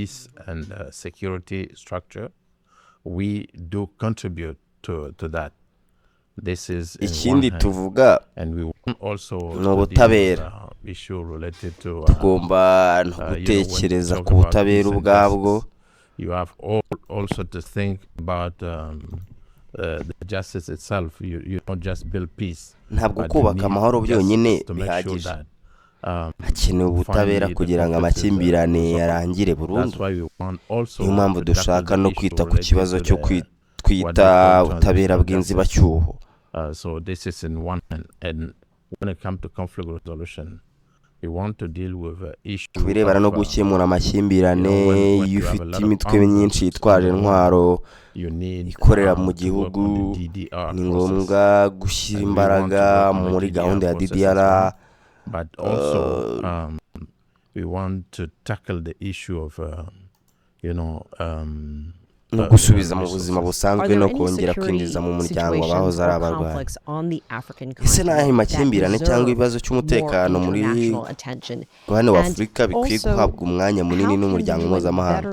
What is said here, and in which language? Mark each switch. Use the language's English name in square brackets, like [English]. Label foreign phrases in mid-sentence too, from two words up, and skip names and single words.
[Kinyarwanda] Ikindi tuvuga ni ubutabera. Tugomba no gutekereza ku butabera ubwabwo. [English] You have also to think about the justice itself. You don't just build peace. [Kinyarwanda] Ntabwo kubaka amahoro byonyine bihagije. Hakenewe ubutabera kugira ngo amakimbirane yarangire burundu. Niyo mpamvu dushaka no kwita ku kibazo cyo kwita ubutabera bw'inzibacyuho. [English] So this is in one hand. And when it comes to conflict resolution, we want to deal with issues. [Kinyarwanda] Kubirebana no gukemura amakimbirane, iyo ufite imitwe myinshi yitwaje intwaro ikorera mu gihugu, ni ngombwa gushyira imbaraga muri gahunda ya DDR. [English] But also we want to tackle the issue of [Kinyarwanda] no gusubiza mu buzima busanzwe no kongera kwinjiza mu muryango abahoze ari abarwanyi. Ese naho makimbirane cyangwa ibibazo cy'umutekano muri Rwanda w'Afurika bikwiye guhabwa umwanya munini n'umuryango mpuzamahanga?